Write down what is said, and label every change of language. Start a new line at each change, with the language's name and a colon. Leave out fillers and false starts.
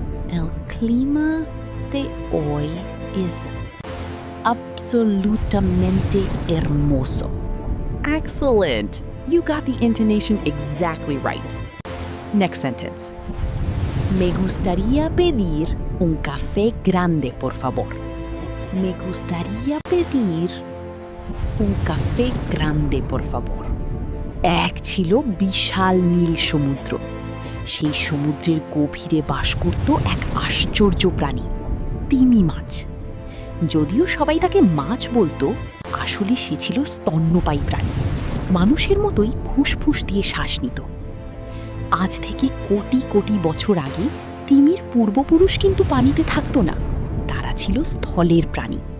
Spanish: El clima de hoy es absolutamente hermoso.
English: Excellent! You got the intonation exactly right. Next sentence.
Spanish: Me gustaría pedir un café grande, por favor. Me gustaría pedir un café grande, por favor.
Bangla: এক ছিল বিশাল নীল সমুদ্র। সেই সমুদ্রের গভীরে বাস করত এক আশ্চর্য প্রাণী, তিমি মাছ। যদিও সবাই তাকে মাছ বলতো, আসলে সে ছিল স্তন্যপায়ী প্রাণী। মানুষের মতোই ফুসফুস দিয়ে শ্বাস নিত। আজ থেকে কোটি কোটি বছর আগে তিমির পূর্বপুরুষ কিন্তু পানিতে থাকতো না, তারা ছিল স্থলের প্রাণী।